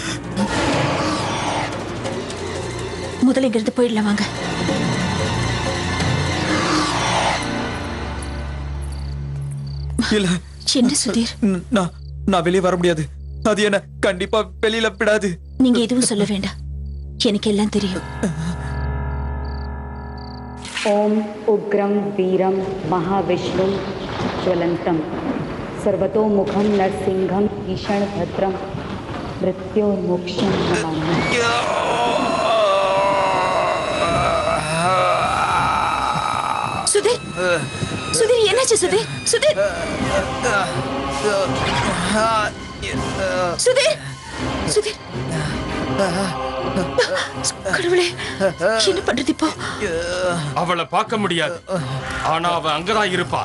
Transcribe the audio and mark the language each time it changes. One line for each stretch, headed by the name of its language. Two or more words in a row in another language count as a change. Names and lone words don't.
Tamil: முதல்ல இங்க இருந்து போயிடலாம், வாங்க. இல்ல, என்ன சுதீர், நான் வெளியே வர முடியாது. அது என்ன கண்டிப்பா வெளியில விடாது. நீங்க எதுவும் சொல்ல வேண்டாம், எனக்கு எல்லாம் தெரியும்.
Sanskrit: ओम उग्रम वीरम महाविष्णु ज्वलंतम सर्वतोमुखम नरसिंहम भीषण भद्रम मृत्योर्मोक्षं नमामि।
Tamil: சுதீர் சுதீர் என்னாச்சு சுதீர் சுதீர் சுதீர் சுதீர் கடவுளே என்ன பண்றது இப்போ? அவளை பார்க்க முடியாது, ஆனா அவ அங்கதான் இருப்பா.